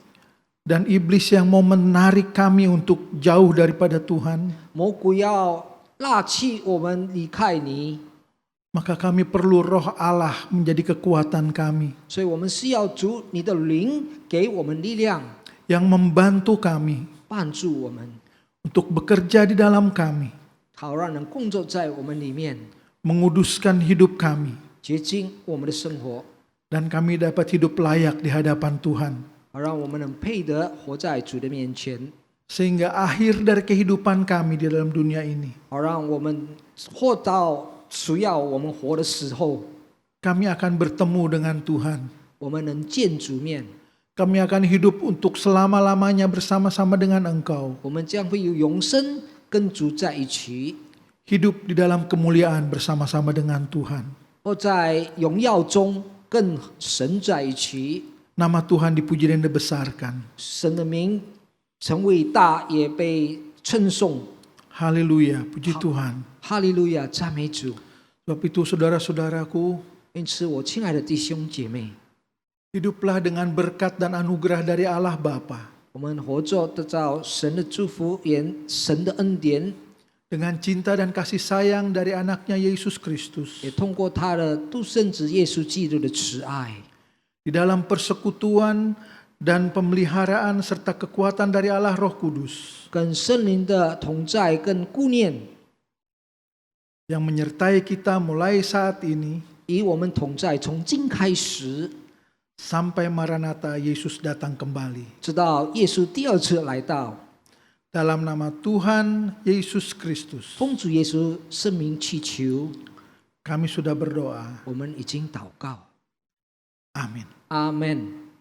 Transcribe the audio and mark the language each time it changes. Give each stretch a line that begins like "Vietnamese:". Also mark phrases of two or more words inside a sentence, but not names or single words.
Indonesian: dan iblis yang mau menarik kami untuk jauh daripada Tuhan,
Chinese: 魔鬼要拉去我们离开你，
Indonesian: maka kami perlu Roh Allah menjadi kekuatan kami,
Chinese: 所以我们需要主你的灵给我们力量，
Indonesian: yang membantu kami
Chinese: 帮助我们，
Indonesian: untuk bekerja di dalam kami,
Chinese: 好让人工作在我们里面，
Indonesian: menguduskan hidup kami,
Chinese: 洁净我们的生活，
Indonesian: dan kami dapat hidup layak di hadapan Tuhan.
Chinese: 好让我们能配得活在主的面前，
Indonesian: Sehingga akhir dari kehidupan kami di dalam dunia ini,
Chinese: 好让我们活到需要我们活的时候，
Indonesian: kami akan bertemu dengan Tuhan.
Chinese: 我们能见主面，
Indonesian: Kami akan hidup untuk selama-lamanya bersama-sama dengan Engkau.
Chinese: 我们将会有永生跟主在一起，
Indonesian: Hidup di dalam kemuliaan bersama-sama dengan Tuhan.
Chinese: 或在荣耀中跟神在一起。
Indonesian: Nama Tuhan dipuji dan dibesarkan.
Chinese: 神的名成伟大，也被称颂。
Indonesian: Haleluya, puji Tuhan.
Chinese: 哈利路亚，赞美主！
Indonesian: Sebab itu saudara-saudaraku,
Chinese: 因此，我亲爱的弟兄姐妹，
Indonesian: hiduplah dengan berkat dan anugerah dari Allah Bapa,
Chinese: 我们活着得到神的祝福，也神的恩典，
Indonesian: dengan cinta dan kasih sayang dari anaknya Yesus Kristus,
Chinese: 也通过他的独生子耶稣基督的慈爱，
Indonesian: di dalam persekutuan dan pemeliharaan serta kekuatan dari Allah Roh Kudus,
Chinese: 跟圣灵的同在跟顾念，
Indonesian: yang menyertai kita mulai saat ini
Chinese: 与我们同在，从今开始，
Indonesian: sampai Maranatha Yesus datang kembali.
Chinese: 直到耶稣第二次来到。
Indonesian: Dalam nama Tuhan Yesus Kristus,
Chinese: 奉主耶稣圣名祈求，
Indonesian: kami sudah berdoa.
Chinese: 我们已经祷告。
Indonesian: Amin.
Chinese: 阿门。